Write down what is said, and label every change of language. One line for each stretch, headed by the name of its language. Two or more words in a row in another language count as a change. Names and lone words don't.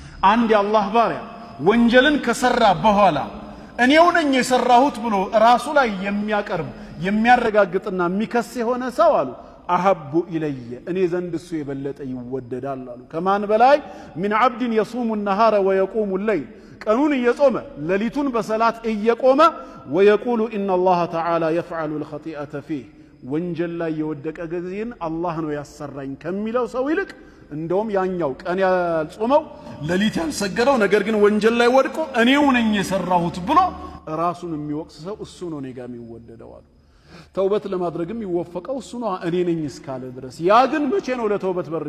Amharic: አንድ የአላህ ባሪያ ወንጀልን ከሰራ በኋላ እኔው ነኝ የሰራሁት ብሎ ራሱ ላይ የሚያቀርብ የሚያረጋግጥና የሚከስ የሆነ ሰው አሉ
Arabic: أحب إلي
Amharic: እኔ ዘንድ እሱ የበለጠ ይወደዳል አሉ ከማን በላይ
Arabic: من عبد يصوم النهار ويقوم الليل
Amharic: ቀኑን እየጾመ ሌሊቱን በሰላት እየቆመ
Arabic: ويقول ان الله تعالى يفعل الخطيئة فيه
Amharic: ወንጀል ላይ የወደቀ ጊዜን አላህ ነው ያሰራኝ ከሚለው ሰው ይልቅ እንደውም ያኛው ቀን ያልጾመው ሌሊት ያልሰገደው ነገር ግን ወንጀል ላይ ወድቆ እኔው ነኝ የሰራሁት ብሎ ራሱን የሚወቅስ ሰው እሱ ነው እኔ ጋር የሚወደደው አሉ ተውበት ለማድረግም ይወፈቀው እሱ ነው እኔ ነኝ እስካለ ድረስ ያ ግን መቼ ነው ለተውበት በር